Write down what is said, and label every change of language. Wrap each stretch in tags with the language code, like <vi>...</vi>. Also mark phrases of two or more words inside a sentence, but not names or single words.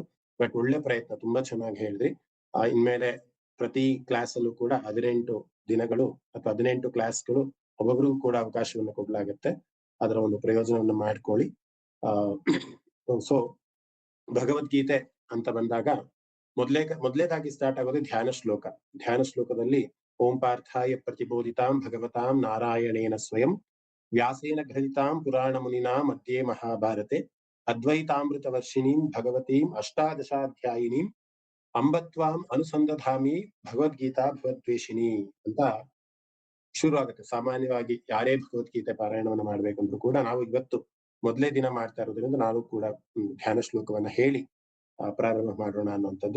<kn>ಬಟ್ ಒಳ್ಳೆ ಪ್ರಯತ್ನ, ತುಂಬಾ ಚೆನ್ನಾಗಿ ಹೇಳಿದ್ರಿ. ಇನ್ಮೇಲೆ ಪ್ರತಿ ಕ್ಲಾಸ್ ಅಲ್ಲೂ ಕೂಡ 18 ದಿನಗಳು ಅಥವಾ 18 ಕ್ಲಾಸ್ಗಳು ಒಬ್ಬೊಬ್ರಿಗೂ ಕೂಡ ಅವಕಾಶವನ್ನು ಕೊಡ್ಲಾಗತ್ತೆ. ಅದರ ಒಂದು ಪ್ರಯೋಜನವನ್ನು ಮಾಡ್ಕೊಳ್ಳಿ. ಸೊ ಭಗವದ್ಗೀತೆ ಅಂತ ಬಂದಾಗ ಮೊದಲೇದಾಗಿ ಸ್ಟಾರ್ಟ್ ಆಗೋದು ಧ್ಯಾನ ಶ್ಲೋಕ. ಧ್ಯಾನ ಶ್ಲೋಕದಲ್ಲಿ</kn> <sa>ಓಂ ಪಾರ್ಥಾಯ ಪ್ರತಿಬೋಧಿತಾಂ ಭಗವತಾಂ ನಾರಾಯಣೇನ ಸ್ವಯಂ ವ್ಯಾಸೇನ ಗ್ರಹಿತಾಂ ಪುರಾಣ ಮುನಿನಾ ಮಧ್ಯೆ ಮಹಾಭಾರತೆ ಅದ್ವೈತಾಮೃತ ವರ್ಷಿಣೀಂ ಭಗವತೀಂ ಅಷ್ಟಾದಶಾಧ್ಯಾಯಿನೀಂ ಅಂಬತ್ವಾಂ ಅನುಸಂಧಾಮಿ ಭಗವದ್ಗೀತಾ ಭಗವದ್ವೇಷಿಣಿ</sa> <kn>ಅಂತ ಶುರು ಆಗುತ್ತೆ. ಸಾಮಾನ್ಯವಾಗಿ ಯಾರೇ ಭಗವದ್ಗೀತೆ ಪಾರಾಯಣವನ್ನು ಮಾಡ್ಬೇಕಂದ್ರೂ ಕೂಡ ನಾವು ಇವತ್ತು ಮೊದಲೇ ದಿನ ಮಾಡ್ತಾ ಇರೋದ್ರಿಂದ ನಾವು ಕೂಡ ಧ್ಯಾನ ಶ್ಲೋಕವನ್ನ ಹೇಳಿ ಪ್ರಾರಂಭ ಮಾಡೋಣ ಅನ್ನುವಂಥದ್ದು.</kn>